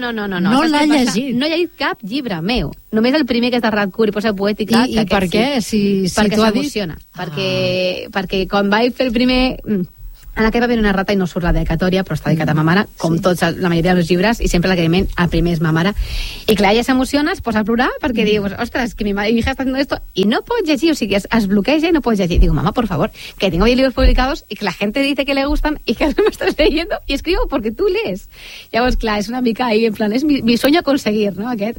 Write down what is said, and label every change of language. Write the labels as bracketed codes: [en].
[ca] No l'ha llegit. No he llegit cap llibre meu. Només el primer, que és de Radcur, i posa poètica... I per què? Si perquè s'emociona. Perquè quan vaig fer el primer... en aquest va haver una rata i no surt la dedicatòria, però està dedicat a ma mare, com tots, la majoria dels llibres, i sempre l'agraïment al primer és ma mare. I clar, ella s'emociona, es posa a plorar, perquè dius, ostres, [es] que mi hija està haciendo esto, [ca] i no pot llegir, o sigui, es bloqueja i no pot llegir. [es] Digo, mama, por favor, que tengo 10 libros publicados y que la gente dice que le gustan y que no me estás leyendo, y escribo porque tú lees. [ca] Llavors, clar, és una mica ahí, en plan, és [es] mi sueño conseguir, [ca] no, aquest.